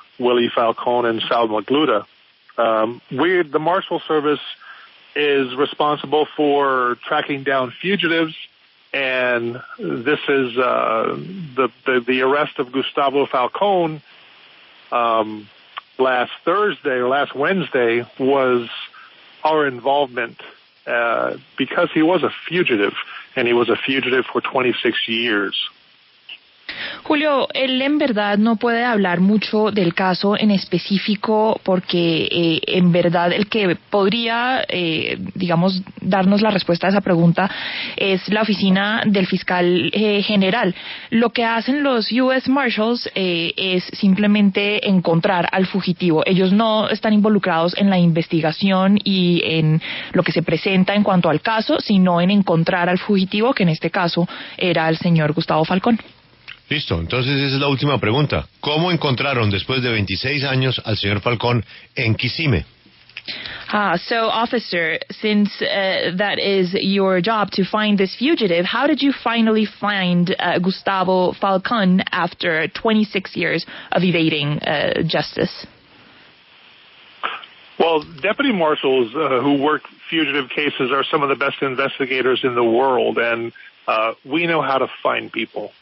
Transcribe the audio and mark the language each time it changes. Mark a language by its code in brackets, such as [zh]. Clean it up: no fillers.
[en] Willie Falcón and Sal Magluta. The Marshal Service is responsible for tracking down fugitives, and this is the arrest of Gustavo Falcón last Wednesday was our involvement because he was a fugitive, and he was a fugitive for 26 years. [es] Julio, él en verdad no puede hablar mucho del caso en específico porque en verdad el que podría, darnos la respuesta a esa pregunta es la oficina del fiscal general. Lo que hacen los U.S. Marshals es simplemente encontrar al fugitivo. Ellos no están involucrados en la investigación y en lo que se presenta en cuanto al caso, sino en encontrar al fugitivo, que en este caso era el señor Gustavo Falcón. Listo, entonces esa es la última pregunta. ¿Cómo encontraron después de 26 años al señor Falcón en Kissimmee? [en] So, officer, since that is your job to find this fugitive, how did you finally find Gustavo Falcón after 26 years of evading justice? Well, deputy marshals who work fugitive cases are some of the best investigators in the world, and we know how to find people.